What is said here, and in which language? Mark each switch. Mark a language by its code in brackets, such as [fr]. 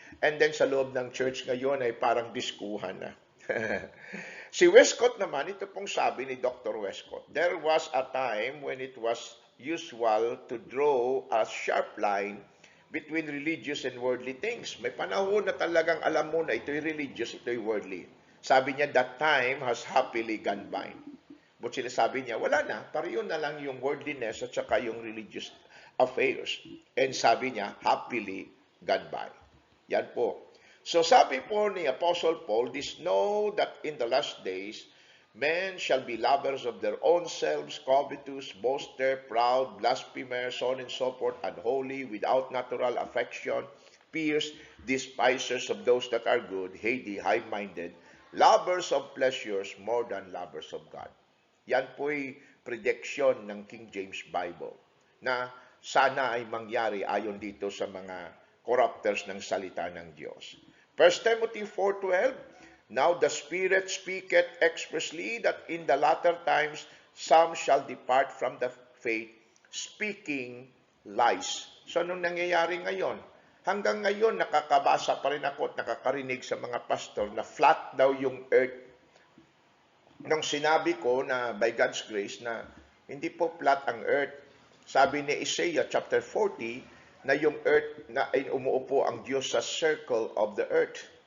[en] And then [tl] sa loob ng church ngayon ay parang diskuhan na. Si Westcott naman, ito pong sabi ni Dr. [en] Westcott, there was a time when it was usual to draw a sharp line between religious and worldly things. [tl] May panahon na talagang alam mo na ito'y religious, ito'y worldly. Sabi niya, [en] that time has happily gone by. [tl] But sinasabi niya, wala na, pareho na lang yung worldliness at saka yung [en] religious affairs. [tl] And sabi niya, [en] happily gone by. [tl] Yan po. So sabi po ni [en] Apostle Paul, this know that in the last days, men shall be lovers of their own selves, covetous, boasters, proud, blasphemers, so on and so forth, unholy, without natural affection, fierce, despisers of those that are good, heady, high-minded, lovers of pleasures more than lovers of God. [tl] Yan po'y prediction ng King James Bible na sana ay mangyari ayon dito sa mga corrupters ng salita ng Diyos. [en] 1 Timothy 4:12, now the Spirit speaketh expressly that in the latter times some shall depart from the faith, speaking lies. [tl] So anong nangyayari ngayon? Hanggang ngayon, nakakabasa pa rin ako at nakakarinig sa mga pastor na flat daw yung earth. Nung sinabi ko na [en] by God's grace [tl] na hindi po flat ang earth, sabi ni Isaiah chapter 40 na yung earth na ay umuupo ang Diyos sa [en] circle of the earth.